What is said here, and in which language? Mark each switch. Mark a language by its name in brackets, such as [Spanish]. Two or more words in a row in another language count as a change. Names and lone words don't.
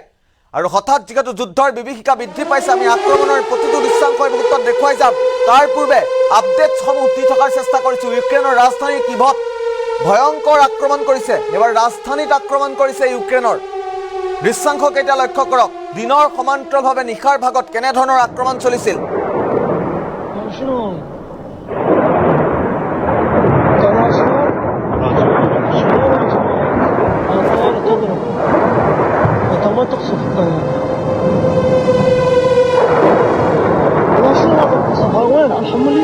[Assamese] আৰু হঠাৎ যিহেতু যুদ্ধৰ বিভীষিকা বৃদ্ধি পাইছে, আমি আক্ৰমণৰ প্ৰতিটো দৃশ্যাংশ এই মুহূৰ্তত দেখুৱাই যাম। তাৰ পূৰ্বে আপডেটসমূহ দি থকাৰ চেষ্টা কৰিছোঁ। ইউক্ৰেইনৰ ৰাজধানী কিভত ভয়ংকৰ আক্ৰমণ কৰিছে, এবাৰ ৰাজধানীত আক্ৰমণ কৰিছে ইউক্ৰেইনৰ। দৃশ্যাংশ কেইটা লক্ষ্য কৰক, দিনৰ সমান্তৰালভাৱে নিশাৰ ভাগত কেনেধৰণৰ আক্ৰমণ চলিছিল। [Arabic] شنو؟ قناة شنو؟ شنو يا جماعة؟ الطيارة تضرب. أنت ما تقصف الطيارة. والله شنو هذا القصف؟ وين؟ على الحمولي؟